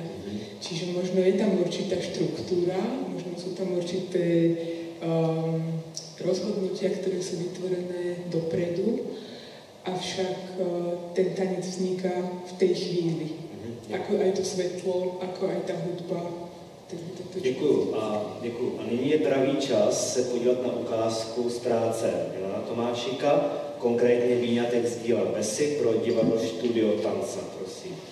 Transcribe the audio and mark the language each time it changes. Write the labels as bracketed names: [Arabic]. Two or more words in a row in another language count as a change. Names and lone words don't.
[Slovak] Čiže možno je tam určitá štruktúra, možno sú tam určité rozhodnutia, ktoré sú vytvorené dopredu, avšak ten tanec vzniká v tej chvíli. Ako aj to svetlo, ako aj tá hudba. [Czech] Děkuju. A nyní je pravý čas se podívat na ukázku z práce Milana Tomášika, konkrétně výňatek z díla Besy pro divadlo Studio Tanca, prosím.